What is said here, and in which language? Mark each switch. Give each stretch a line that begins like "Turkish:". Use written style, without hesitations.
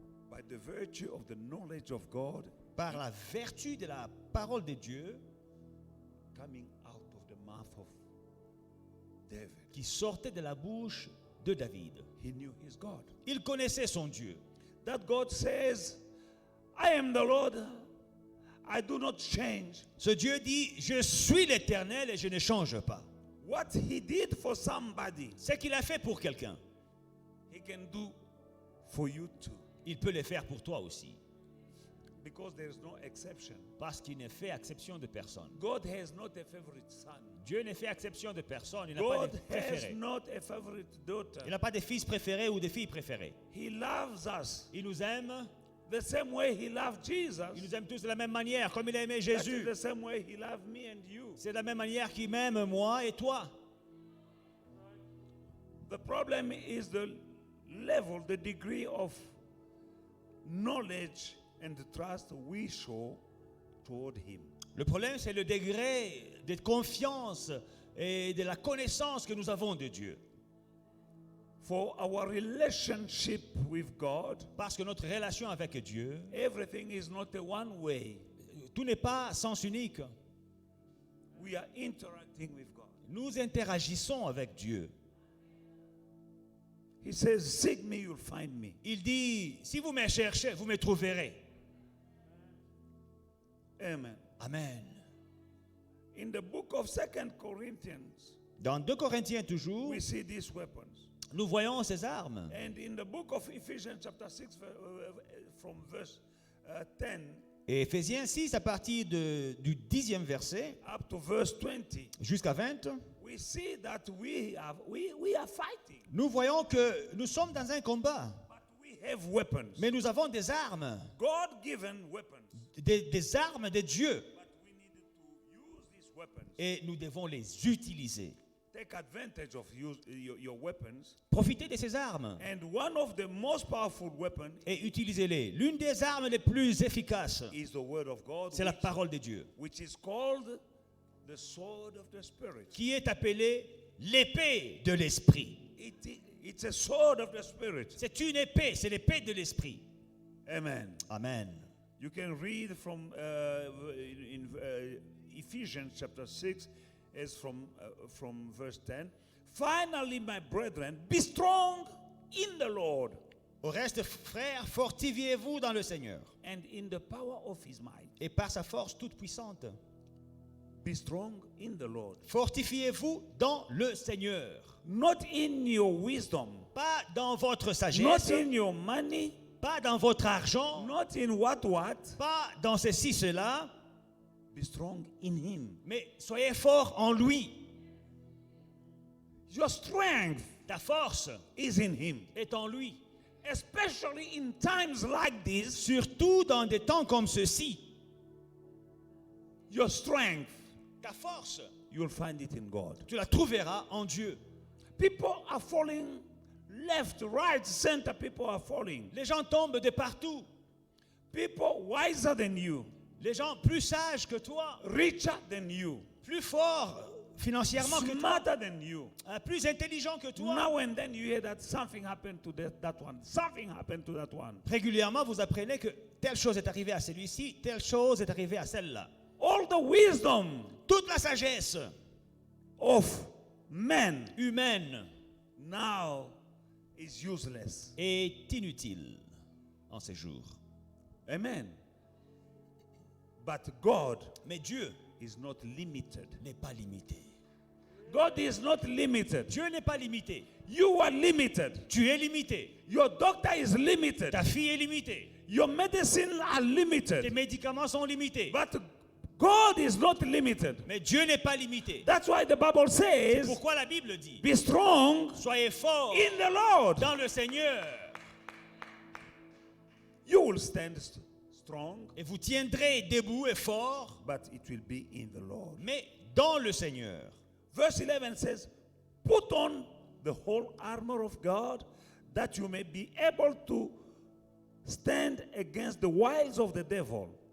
English: By the virtue of the knowledge of God
French: Par la vertu de la parole de Dieu
English: coming out of the mouth of David.
French: qui sortait de la bouche de David.
English: He knew his God.
French: Il connaissait son Dieu.
English: That God says, I am the Lord, I do not change.
French: Ce Dieu dit, je suis l'Éternel et je ne change pas.
English: What he did for somebody,
French: Ce qu'il a fait pour quelqu'un,
English: he can do for you too.
French: il peut le faire pour toi aussi.
English: Because there is no exception.
French: Parce qu'il ne fait exception de personne.
English: God has not a favorite son.
French: Dieu ne fait exception de personne. Il n'a pas
English: God
French: de
English: has
French: préférés.
English: not a favorite daughter.
French: Il n'a pas de fils préférés ou de filles préférées.
English: He loves us
French: Il nous aime.
English: the same way he loved Jesus.
French: Il nous aime tous de la même manière, comme il a aimé
English: That is
French: Jésus.
English: the same way he loved me and you.
French: C'est de la même manière qu'il m'aime moi et toi.
English: The problem is the level, the degree of knowledge and trust we show toward him.
French: Le problème, c'est le degré de confiance et de la connaissance que nous avons de Dieu.
English: For our relationship with God,
French: Parce que notre relation avec Dieu,
English: everything is not a one way.
French: tout n'est pas sens unique.
English: We are interacting with God.
French: Nous interagissons avec Dieu.
English: He says, seek me, you'll find me.
French: Il dit, si vous me cherchez, vous me trouverez.
English: Amen.
French: Amen.
English: In the book of 2 Corinthians,
French: Dans 2 Corinthiens toujours,
English: we see these weapons.
French: nous voyons ces armes.
English: And in the book of Ephesians chapter 6 from verse 10
French: Et Éphésiens 6, à partir du 10e verset
English: up to verse 20,
French: jusqu'à 20,
English: we see that we are fighting,
French: nous voyons que nous sommes dans un combat.
English: but we have weapons.
French: Mais nous avons des armes,
English: God-given weapons.
French: des armes de Dieu.
English: But we needed to use these weapons.
French: Et nous devons les utiliser.
English: Take advantage of your weapons.
French: Profitez de ces armes
English: And one of the most powerful weapons
French: et utilisez-les. L'une des armes les plus efficaces,
English: is the word of God,
French: c'est la parole de Dieu,
English: which is called the sword of the Spirit.
French: qui est appelée l'épée de l'esprit.
English: It's a sword of the Spirit.
French: C'est une épée, c'est l'épée de l'esprit.
English: Amen.
French: Amen.
English: You can read from in Ephesians chapter 6, as from verse 10. Finally, my brethren, be strong in the Lord
French: Au reste, frères, fortifiez-vous dans le Seigneur
English: and in the power of his might.
French: et par sa force toute puissante.
English: Be strong in the Lord.
French: Fortifiez-vous dans le Seigneur.
English: Not in your wisdom,
French: Pas dans votre
English: not
French: sagesse,
English: in your money,
French: pas dans votre argent,
English: not in what,
French: pas dans ceci, cela,
English: be strong in him.
French: mais soyez forts en lui.
English: Your strength
French: Ta force
English: is in him.
French: est en lui.
English: Especially in times like this,
French: Surtout dans des temps comme ceci.
English: your strength,
French: Ta force,
English: you'll find it in God.
French: tu la trouveras en Dieu.
English: People are falling left, right, center. People are falling.
French: Les gens tombent de partout.
English: People wiser than you,
French: Les gens plus sages que toi,
English: richer than you,
French: plus forts financièrement que toi,
English: smarter than you.
French: plus intelligents que toi.
English: Now and then you hear that something happened to that one. Something happened to that one.
French: Régulièrement, vous apprenez que telle chose est arrivée à celui-ci, telle chose est arrivée à celle-là.
English: All the wisdom
French: Toute la sagesse
English: of men
French: humaine
English: now is useless.
French: est inutile en ces jours.
English: Amen. But God
French: Mais Dieu
English: is not limited.
French: n'est pas limité.
English: God is not limited.
French: Dieu n'est pas limité.
English: You are limited.
French: Tu es limité.
English: Your doctor is limited.
French: Ta fille est limitée.
English: Your medicine are
French: Tes
English: limited.
French: médicaments sont limités.
English: But God is not limited.
French: Mais Dieu n'est pas limité.
English: That's why the Bible
French: C'est
English: says,
French: pourquoi la Bible dit,
English: be strong
French: soyez forts
English: in the Lord.
French: dans le Seigneur
English: You will stand strong,
French: et vous tiendrez debout et forts,
English: but it will be in the Lord.
French: mais dans le Seigneur.
English: Verse 11 says, put on the whole armor of God that you may be able to stand against the wiles of the devil.